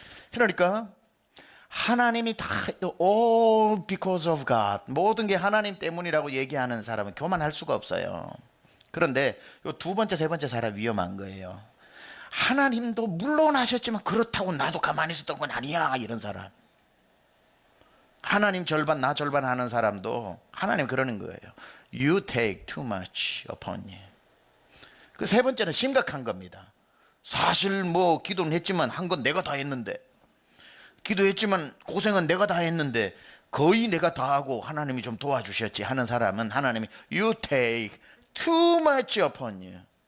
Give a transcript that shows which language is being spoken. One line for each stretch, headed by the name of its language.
Korean: 그러니까 하나님이 다
English: all because of God,
Korean: 모든 게 하나님 때문이라고 얘기하는 사람은 교만할 수가 없어요. 그런데 요 두 번째 세 번째 사람 위험한 거예요. 하나님도 물론 하셨지만 그렇다고 나도 가만히 있었던 건 아니야 이런 사람. 하나님 절반 나 절반 하는 사람도 하나님 그러는 거예요.
English: You take too much upon you.
Korean: 그 세 번째는 심각한 겁니다. 사실 뭐 기도는 했지만 한 건 내가 다 했는데, 기도했지만 고생은 내가 다 했는데 거의 내가 다 하고 하나님이 좀 도와주셨지 하는 사람은 하나님이
English: You take too much upon you.